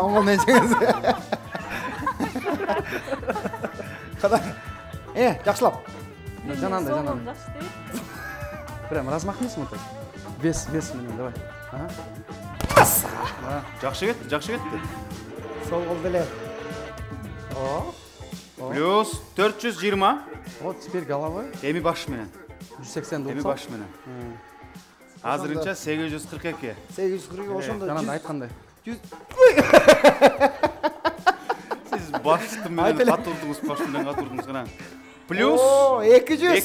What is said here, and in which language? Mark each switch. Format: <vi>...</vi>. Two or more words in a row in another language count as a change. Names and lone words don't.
<ky>Оң кол менен жеңиз. Кана. Жакшылап. Жанандай.</ky> <ru>Прям размах</ru> <ky>эмес мындай. Вес менен, давай. Жакшы кетти. Сол кол деле.</ky> <ru>Плюс 420. Вот теперь головой.</ru> <ky>Эми баш менен. 180 Эми баш менен. Азырынча 842. 842 ошондо. Жанында айткандай. Сиз башты менен катурдуңуз, баш менен катурдуңуз кана.</ky> <ru>Плюс 200.</ru>